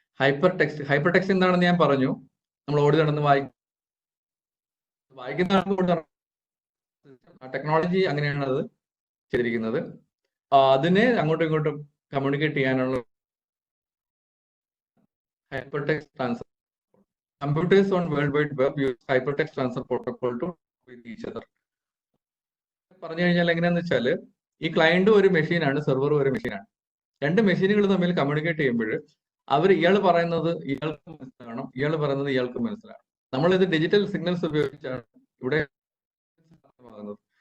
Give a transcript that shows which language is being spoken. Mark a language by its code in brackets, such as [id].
[ml] Hypertext എന്താണെന്ന് ഞാൻ പറഞ്ഞു. നമ്മൾ ഓടി നടന്ന് വായിക്കുന്ന ടെക്നോളജി അങ്ങനെയാണ് അത് ചെയ്തിരിക്കുന്നത്. അതിനെ അങ്ങോട്ടും ഇങ്ങോട്ടും കമ്മ്യൂണിക്കേറ്റ് ചെയ്യാനുള്ള [en] hypertext transfer. Computers on World Wide Web use hypertext transfer protocol to with each other. [ml] പറഞ്ഞു കഴിഞ്ഞാൽ എങ്ങനെയാന്ന് വെച്ചാൽ, ഈ ക്ലയന്റ് ഒരു മെഷീനാണ്, സെർവർ ഒരു മെഷീനാണ്. രണ്ട് മെഷീനുകൾ തമ്മിൽ കമ്മ്യൂണിക്കേറ്റ് ചെയ്യുമ്പോൾ ഇയാൾ പറയുന്നത് ഇയാൾക്ക് മനസ്സിലാകണം, ഇയാൾ പറയുന്നത് ഇയാൾക്ക് മനസ്സിലാകണം. നമ്മളിത് ഡിജിറ്റൽ സിഗ്നൽസ് ഉപയോഗിച്ചാണ് ഇവിടെ ആകുന്നത്.